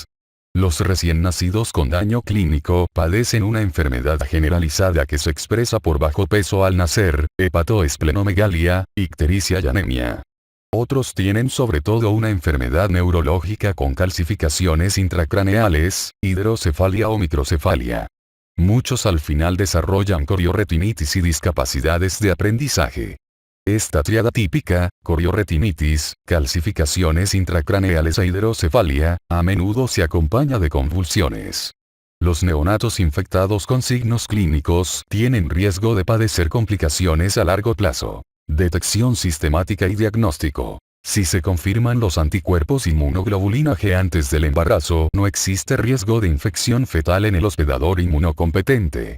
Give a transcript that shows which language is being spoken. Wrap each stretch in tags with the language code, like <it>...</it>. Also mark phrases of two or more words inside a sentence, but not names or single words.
<es>Los recién nacidos con daño clínico padecen una enfermedad generalizada que se expresa por bajo peso al nacer, hepatoesplenomegalia, ictericia y anemia. Otros tienen sobre todo una enfermedad neurológica con calcificaciones intracraneales, hidrocefalia o microcefalia. Muchos al final desarrollan corioretinitis y discapacidades de aprendizaje. Esta triada típica, corioretinitis, calcificaciones intracraneales e hidrocefalia, a menudo se acompaña de convulsiones. Los neonatos infectados con signos clínicos tienen riesgo de padecer complicaciones a largo plazo. Detección sistemática y diagnóstico. Si se confirman los anticuerpos inmunoglobulina G antes del embarazo, no existe riesgo de infección fetal en el hospedador inmunocompetente.</es>